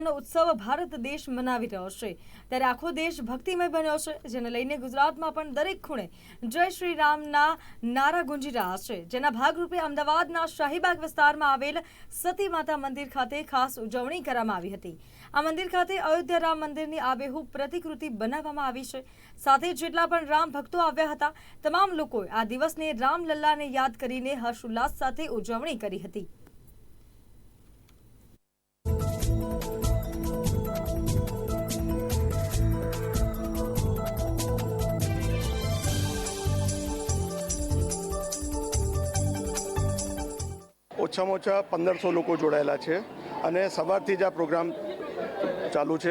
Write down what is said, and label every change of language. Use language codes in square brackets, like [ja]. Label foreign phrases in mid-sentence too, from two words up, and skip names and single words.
[gu] ઉત્સવ ભારત દેશ મનાવી રહ્યો છે ત્યારે આખો દેશ ભક્તિમય બન્યો છે, જેને લઈને ગુજરાતમાં પણ દરેક ખૂણે જય શ્રી રામના નારા ગુંજી રહ્યા છે। જેના ભાગરૂપે અમદાવાદના શાહીબાગ विસ્તારમાં આવેલ સતી માતા મંદિર ખાતે ખાસ ઉજવણી કરવામાં આવી હતી। આ મંદિર ખાતે અયોધ્યા રામ મંદિરની આબેહૂબ પ્રતિકૃતિ બનાવવામાં આવી છે। સાથે જેટલા પણ રામ ભક્તો આવ્યા હતા તમામ લોકોએ આ દિવસને રામલલ્લાને યાદ કરીને હર્ષોલ્લાસ સાથે ઉજવણી કરી હતી। ઓછામાં ઓછા 1500 લોકો જોડાયેલા છે અને સવારથી જ આ પ્રોગ્રામ ચાલુ છે।